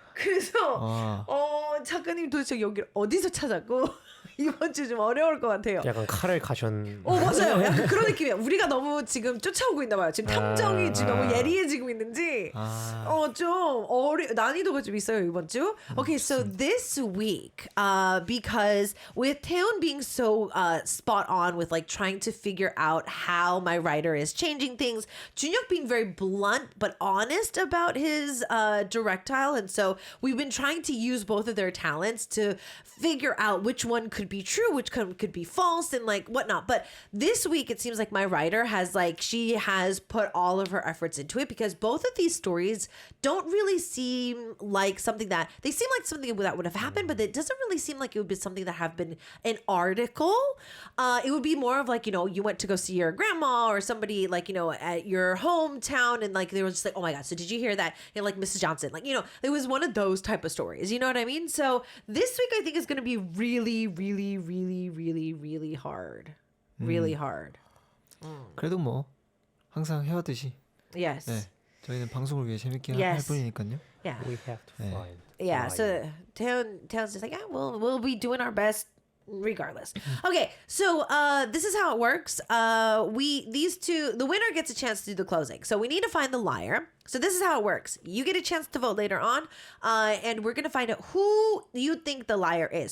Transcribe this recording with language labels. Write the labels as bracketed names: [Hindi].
[Korean] 그래서 작가님 도대체 여기를 어디서 찾았고 이번 주 좀 어려울 것 같아요. 약간 칼을 맞아요. 약간 그런 느낌이야. 우리가 너무 지금 쫓아오고 있나 봐요. 지금 탐정이 지금 너무 예리해지고 있는지 좀 난이도가 좀 있어요 이번 주. [English] Okay, so this week, because with Taeyeon being so spot on with like trying to figure out how my writer is changing things, Junyoung being very blunt but honest about his directile, and so we've been trying to use both of their talents to figure out which one could be true, which could be false, and like whatnot. But this week, it seems like my writer she has put all of her efforts into it, because both of these stories don't really seem like something that they seem like something that would have happened, but it doesn't really seem like it would be something that have been an article. It would be more of like, you went to go see your grandma or somebody like, at your hometown, and like they were just like, oh my God, so did you hear that? Like Mrs. Johnson, like, it was one of those type of stories. You know what I mean? So this week I think is going to be really, really, really, really, really hard. Really hard. [Korean] 그래도 뭐 항상 해왔듯이 [English] Yes. [Korean] 네. 저희는 방송을 위해 재밌게 할 [English] Yes. [Korean] 뿐이니까요. [English] Yeah. We have to find. Yeah. So Taeyeon's just like, yeah, we'll be doing our best regardless. Okay. So this is how it works. The winner gets a chance to do the closing. So we need to find the liar. So this is how it works. You get a chance to vote later on, and we're gonna find out who you think the liar is.